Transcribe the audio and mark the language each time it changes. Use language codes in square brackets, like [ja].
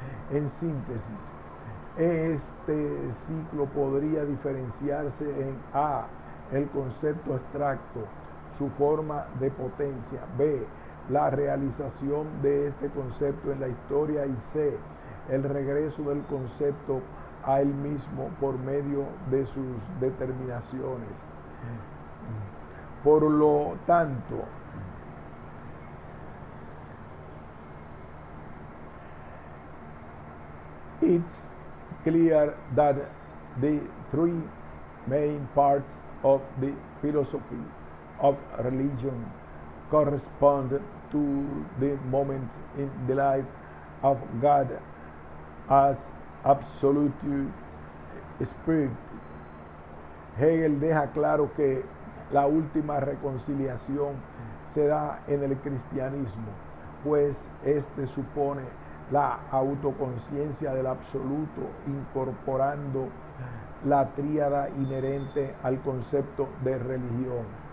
[es] En síntesis, este ciclo podría diferenciarse en A, el concepto abstracto, su forma de potencia; B, la realización de este concepto en la historia; y C, el regreso del concepto a él mismo por medio de sus determinaciones. Por lo tanto, [en] it's clear that the 3 main parts of the philosophy of religion correspond to the moment in the life of God as absolute spirit. [es] Hegel deja claro que la última reconciliación se da en el cristianismo, pues este supone la autoconciencia del absoluto, incorporando la tríada inherente al concepto de religión.